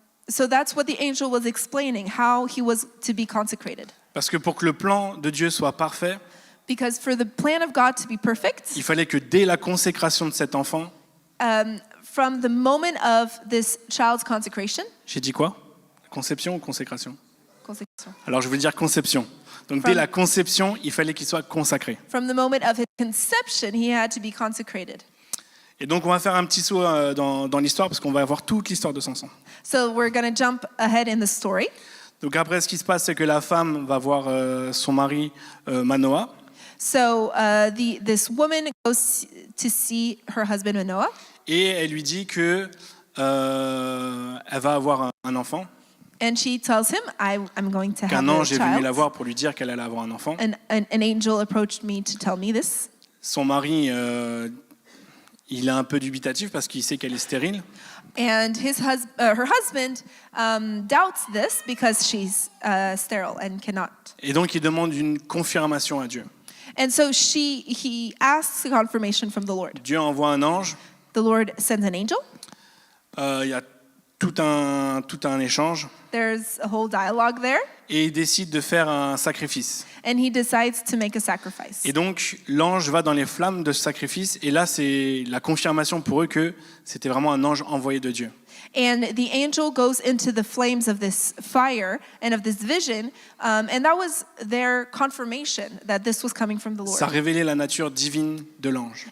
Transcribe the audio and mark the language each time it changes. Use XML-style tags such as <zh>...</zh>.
<en>So that's what the angel was explaining, how he was to be consecrated.</en> <fr>Parce que pour que le plan de Dieu soit parfait,</fr> <en>Because for the plan of God to be perfect,</en> <fr>il fallait que dès la consécration de cet enfant,</fr> <en>from the moment of this child's consecration,</en> <fr>j'ai dit quoi? Conception ou consécration?</fr> <en>consecration.</en> <fr>Alors je veux dire conception. Donc dès la conception, il fallait qu'il soit consacré.</fr> <en>From the moment of his conception, he had to be consecrated.</en> <fr>Et donc on va faire un petit saut dans l'histoire parce qu'on va avoir toute l'histoire de Samson.</fr> <en>So we're going to jump ahead in the story.</en> <fr>Donc après, ce qui se passe, c'est que la femme va voir son mari Manoah.</fr> <en>So this woman goes to see her husband Manoah.</en> <fr>Et elle lui dit que elle va avoir un enfant.</fr> <en>And she tells him, I'm going to have</en> <fr>Qu'un</fr> <en>a</en> <fr>ange est venu</fr> <en>child.</en> <fr>la voir pour lui dire qu'elle allait avoir un enfant.</fr> <en>An angel approached me to tell me this.</en> <fr>Son mari, il est un peu dubitatif parce qu'il sait qu'elle est stérile.</fr> <en>And her husband doubts this because she's sterile and cannot.</en> <fr>Et donc il demande une confirmation à Dieu.</fr> <en>And so he asks a confirmation from the Lord.</en> <fr>Dieu envoie un ange.</fr> <en>The Lord sends an angel.</en> <fr>Il y a tout un échange.</fr> <en>There's a whole dialogue there.</en> <fr>Et il décide de faire un sacrifice.</fr> <en>And he decides to make a sacrifice.</en> <fr>Et donc l'ange va dans les flammes de ce sacrifice. Et là, c'est la confirmation pour eux que c'était vraiment un ange envoyé de Dieu.</fr> <en>And the angel goes into the flames of this fire and of this vision, and that was their confirmation that this was coming from the Lord.</en> <fr>Ça révélait la nature divine de l'ange.</fr>